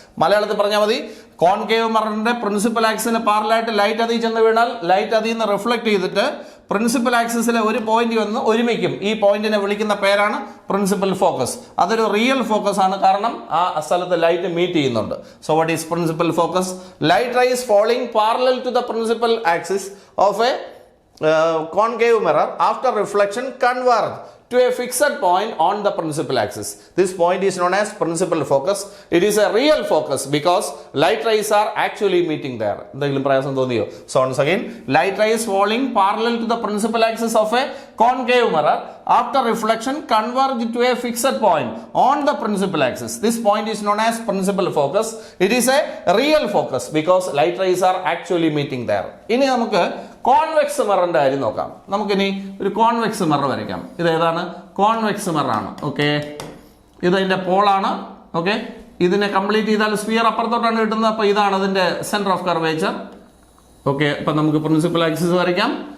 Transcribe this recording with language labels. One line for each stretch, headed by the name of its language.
Malayalam: മലയാളത്തിൽ പറഞ്ഞാൽ മതി, കോൺകേവ് മിററിന്റെ പ്രിൻസിപ്പൽ ആക്സിന് പാരലായിട്ട് ലൈറ്റ് അതിൽ ചെന്ന് വീണാൽ ലൈറ്റ് അതിൽ നിന്ന് റിഫ്ലക്ട് ചെയ്തിട്ട് പ്രിൻസിപ്പൽ ആക്സിസിലെ ഒരു പോയിന്റ് വന്ന് ഒരുമിക്കും. ഈ പോയിന്റിനെ വിളിക്കുന്ന പേരാണ് പ്രിൻസിപ്പൽ ഫോക്കസ്. അതൊരു റിയൽ ഫോക്കസ് ആണ്, കാരണം ആ സ്ഥലത്ത് ലൈറ്റ് മീറ്റ് ചെയ്യുന്നുണ്ട്.
English: So what is principal focus? Light rays falling parallel to the principal axis of a concave mirror after reflection converge to a fixed point on the principal axis. This point is known as principal focus. It is a real focus because light rays are actually meeting there.
Malayalam: എന്തെങ്കിലും പ്രയാസം തോന്നിയോ?
English: So once again, light rays falling parallel to the principal axis of a concave mirror after reflection converge to a fixed point on the principal axis. This point is known as principal focus. It is a real focus because light rays are actually meeting there.
Malayalam: ഇനി നമുക്ക് convex മിററിന്റെ കാര്യം നോക്കാം. നമുക്കിനി ഒരു convex mirror വരയ്ക്കാം. ഇത് ഏതാണ്? Convex മിററാണ്. Okay, ഇതതിൻ്റെ പോളാണ്. Okay, ഇതിനെ കംപ്ലീറ്റ് ചെയ്താൽ സ്ഫിയർ അപ്പുറത്തോട്ടാണ് കിട്ടുന്നത്. അപ്പോൾ ഇതാണ് അതിൻ്റെ സെൻറ്റർ ഓഫ് കർവേച്ചർ. ഓക്കെ, അപ്പം നമുക്ക് പ്രിൻസിപ്പൽ ആക്സിസ് വരയ്ക്കാം.